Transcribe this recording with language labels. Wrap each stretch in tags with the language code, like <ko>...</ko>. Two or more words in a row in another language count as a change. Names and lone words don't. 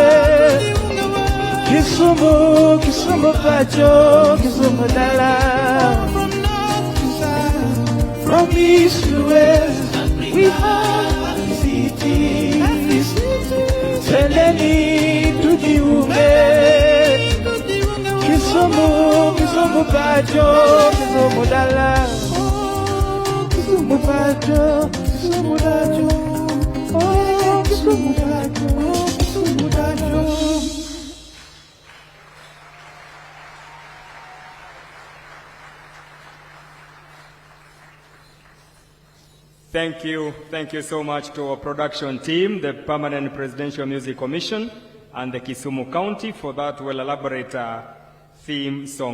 <luo>Kisumu, Kisumu pacho, Kisumu dala.</luo> <en>From east to west, we have cities.</en> <sw>Twendeni tujiunge.</sw> <luo>Kisumu, Kisumu pacho, Kisumu dala. Kisumu pacho, Kisumu pacho.</luo> <en>Thank you so much to our production team, the Permanent Presidential Music Commission, and the Kisumu County for that well-elaborate theme song.</en>